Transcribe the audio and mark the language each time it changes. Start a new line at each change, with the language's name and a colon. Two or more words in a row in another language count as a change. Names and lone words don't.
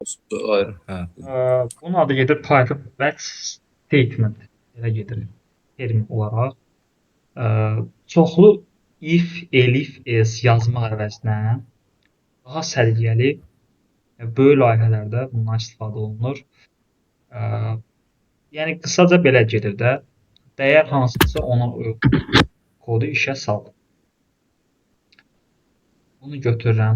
Azerbaijani: Ayrı. Hə. Bunun adı gedir Python
English: batch statement.
Azerbaijani: Elə gedir termin olaraq. Çoxlu if, elif, else yazmaq əvəzinə daha səliqəli böyük layihələrdə bundan istifadə olunur. Yəni qısaca belə gedir də. Dəyər hansıdırsa ona kodu işə sal. Bunu götürürəm.